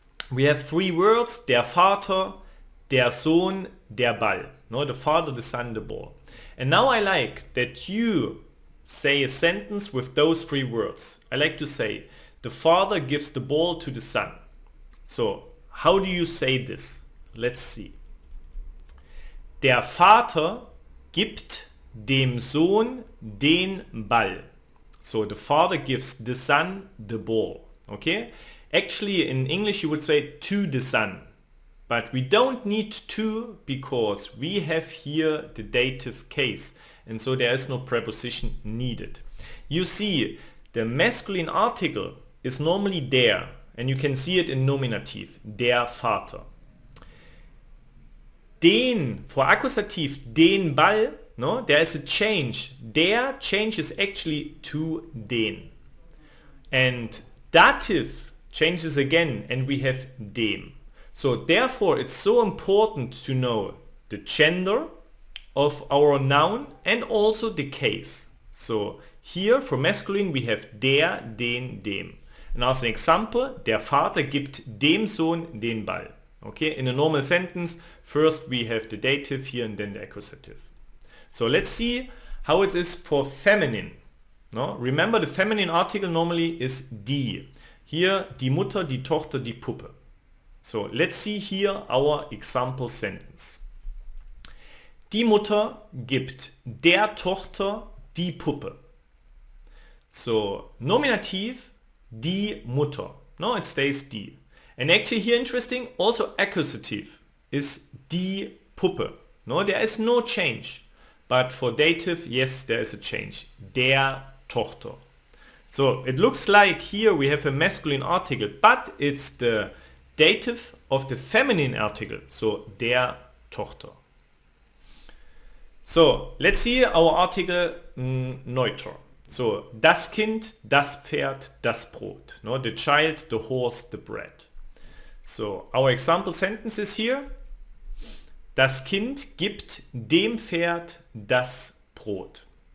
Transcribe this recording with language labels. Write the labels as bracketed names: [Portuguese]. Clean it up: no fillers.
[English] We have three words, [German] der Vater, der Sohn, der Ball. [English] No, the father, the son, the ball. And now I like that you say a sentence with those three words. I like to say, the father gives the ball to the son. So how do you say this? Let's see. [German] Der Vater gibt dem Sohn den Ball. [English] So the father gives the son the ball. Okay? Actually in English you would say to the son. But we don't need to because we have here the dative case. And so there is no preposition needed. You see, the masculine article is normally der. And you can see it in nominative. Der Vater. Den, for accusative, den Ball, no, there is a change. Der changes actually to den. And dative changes again and we have dem. So therefore it's so important to know the gender of our noun and also the case. So here for masculine we have der, den, dem. And as an example, [German] der Vater gibt dem Sohn den Ball. [English] Okay, in a normal sentence, first we have the dative here and then the accusative. So let's see how it is for feminine. No? Remember the feminine article normally is die. [German] Here die Mutter, die Tochter, die Puppe. [English] So let's see here our example sentence. [German] Die Mutter gibt der Tochter die Puppe. [English] So nominative, die Mutter. No, it stays die. And actually here interesting, also accusative is die Puppe. No, there is no change. But for dative, yes, there is a change. Der Tochter. So it looks like here we have a masculine article, but it's the dative of the feminine article. So der Tochter. So let's see our article neuter. [German] So das Kind, das Pferd, das Brot. [English] No, the child, the horse, the bread. So our example sentence is here. [German] Das Kind gibt dem Pferd das Brot.